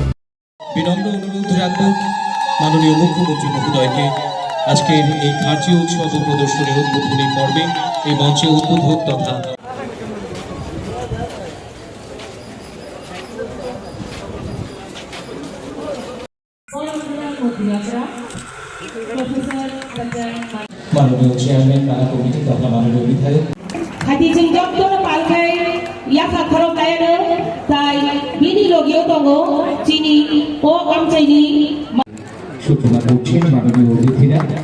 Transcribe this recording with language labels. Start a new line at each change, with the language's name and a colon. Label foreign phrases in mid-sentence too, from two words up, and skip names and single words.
Bangla: বিনম্র অনুরোধ রাখব মাননীয় মুখ্যমন্ত্রী মহোদয়কে আজকের এই খাঁচি উৎসব ও প্রদর্শনীর উদ্বোধনী পর্বে এই মঞ্চে উদ্বোধক তথা মাননীয় চেয়ারম্যান মেলা কমিটি তথা মাননীয় বিধায়ক
Kok Borok: खाथिजों जगदर पालखाय याखा खरब लायनो जाय बिनि लगियाव दङ चिनि ओ आमचाइनि
Bangla: সূচনা করছেন মাননীয় অতিথিরা।